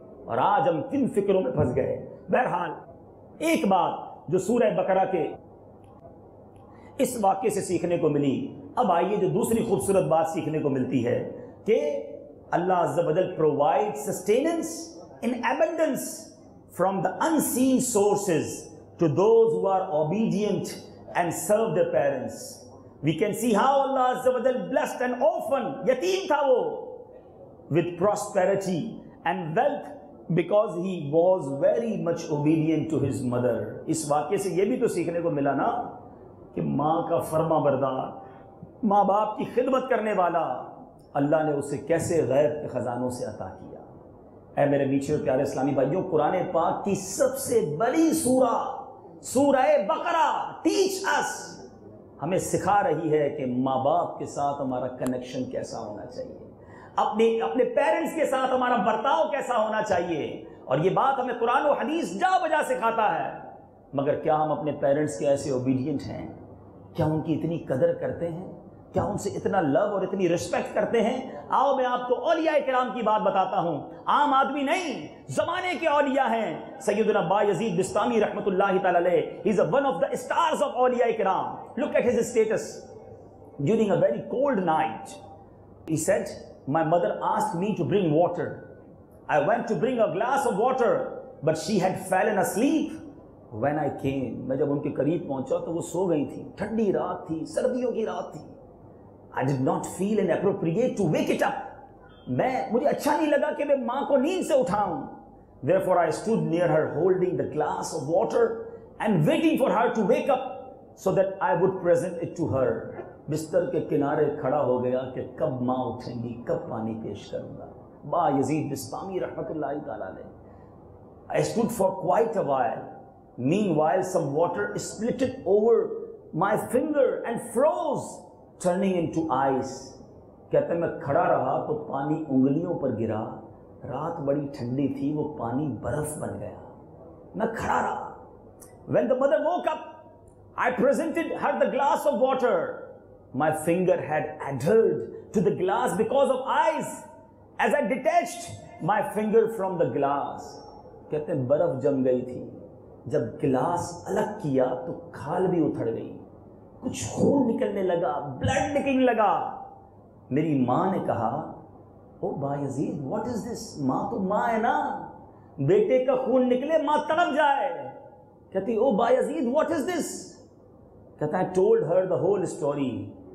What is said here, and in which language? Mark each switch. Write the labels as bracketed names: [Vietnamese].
[Urdu] اور آج ہم کن فکروں میں پھنس گئے. بہرحال ایک بات جو سورہ بقرہ کے اس واقعے سے سیکھنے کو ملی. اب آئیے جو دوسری خوبصورت بات سیکھنے کو ملتی ہے کہ اللہ عز و جل [English] Provide sustenance in abundance from the unseen sources to those who are obedient and serve their parents. We can see how Allah عز و جل blessed an orphan, [Urdu] یتیم تھا وہ, [English] with prosperity and wealth because he was very much obedient to his mother. [Urdu] اس واقعے سے یہ بھی تو سیکھنے کو ملا نا کہ ماں کا فرما بردار، ماں باپ کی خدمت کرنے والا، اللہ نے اسے کیسے غیب کے خزانوں سے عطا کیا. اے میرے میٹھے اور پیارے اسلامی بھائیوں، قرآن پاک کی سب سے بڑی سورہ سورہ بقرہ [English] teach us, [Urdu] ہمیں سکھا رہی ہے کہ ماں باپ کے ساتھ ہمارا کنیکشن کیسا ہونا چاہیے، اپنے پیرنٹس کے ساتھ ہمارا برتاؤ کیسا ہونا چاہیے، اور یہ بات ہمیں قرآن و حدیث جا بجا سکھاتا ہے۔ مگر کیا ہم اپنے پیرنٹس کے ایسے اوبیڈینٹ ہیں؟ کیا ان کی اتنی قدر کرتے ہیں؟ کیا ان سے اتنا لو اور اتنی رسپیکٹ کرتے ہیں؟ آؤ میں آپ کو اولیاء کرام کی بات بتاتا ہوں، عام آدمی نہیں، زمانے کے اولیاء ہیں۔ سیدنا بایزید بسطامی رحمۃ اللہ تعالی علیہ، [English] he is one of the stars of [Urdu] اولیاء کرام. [English] Look at his status during a very cold night. He said, my mother asked me to bring water. I went to bring a glass of water, but she had fallen asleep when I came. [Urdu] میں جب ان کے قریب پہنچا تو وہ سو گئی تھی، ٹھنڈی رات تھی، سردیوں کی رات تھی۔ [English] I did not feel inappropriate to wake it up. [Urdu] مجھے اچھا نہیں لگا کہ میں ماں کو نیند سے اٹھاؤں۔ [English] Therefore I stood near her holding the glass of water and waiting for her to wake up so that I would present it to her. [Urdu] بستر کے کنارے کھڑا ہو گیا کہ کب ماں اٹھیں گی، کب پانی پیش کروں گا۔ با یزید بسطامی رحمۃ اللہ تعالی علیہ۔ [English] I stood for quite a while. Meanwhile some water splitted over my finger and froze, turning into ice. [Urdu] کہتے ہیں میں کھڑا رہا تو پانی انگلیوں پر گرا، رات بڑی ٹھنڈی تھی، وہ پانی برف بن گیا، میں کھڑا رہا۔ [English] When the mother woke up, I presented her the glass of water. My finger had adhered to the glass because of ice. As I detached my finger from the glass, [Urdu] کہتے ہیں برف جم گئی تھی، جب گلاس الگ کیا تو کھال بھی اتھڑ گئی، کچھ خون نکلنے لگا، بلڈ نکلنے لگا۔ میری ماں نے کہا، او بایزید [English] What is this? [Urdu] ماں تو ماں ہے نا، بیٹے کا خون نکلے ماں تڑپ جائے۔ کہتی او بایزید واٹ از دس؟ کہتا ہے [English] Told her the whole story.